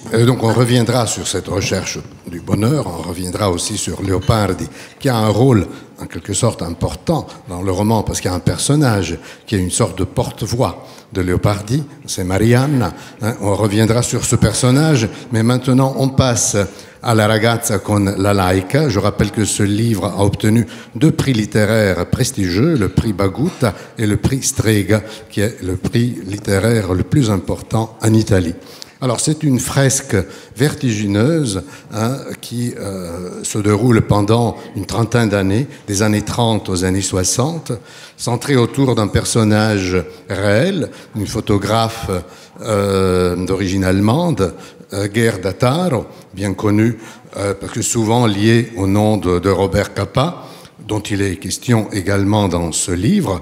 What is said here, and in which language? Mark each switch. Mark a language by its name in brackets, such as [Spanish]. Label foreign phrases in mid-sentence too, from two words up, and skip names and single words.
[French] Donc on reviendra sur cette recherche du bonheur, on reviendra aussi sur Leopardi, qui a un rôle en quelque sorte important dans le roman, parce qu'il y a un personnage qui est une sorte de porte-voix de Leopardi, c'est Marianna. On reviendra sur ce personnage, mais maintenant on passe à La ragazza con la laica. Je rappelle que ce livre a obtenu 2 prix littéraires prestigieux, le prix Baguta et le prix Strega, qui est le prix littéraire le plus important en Italie. Alors c'est une fresque vertigineuse qui se déroule pendant une trentaine d'années, des années 30 aux années 60, centrée autour d'un personnage réel, une photographe d'origine allemande, Gerda Taro, bien connue parce que souvent liée au nom de Robert Capa, dont il est question également dans ce livre.